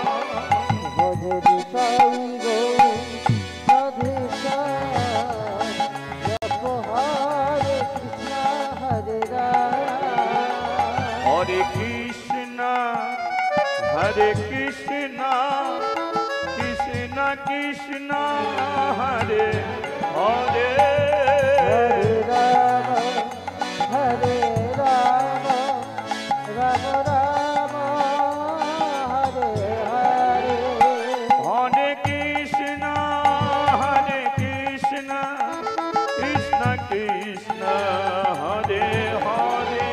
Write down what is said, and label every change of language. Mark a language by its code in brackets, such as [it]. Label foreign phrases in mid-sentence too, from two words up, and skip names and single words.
[bn] ভজনি তাই গৌর রাধেশ জপ হরে কৃষ্ণ হরে রাম [sa] হরে কৃষ্ণ হরে কৃষ্ণ কৃষ্ণ কৃষ্ণ কৃষ্ণ হরে হরে Hare Rama, Hare Rama, Rama Rama, Hare Hare. হরে কৃষ্ণ কৃষ্ণ কৃষ্ণ হরে হরে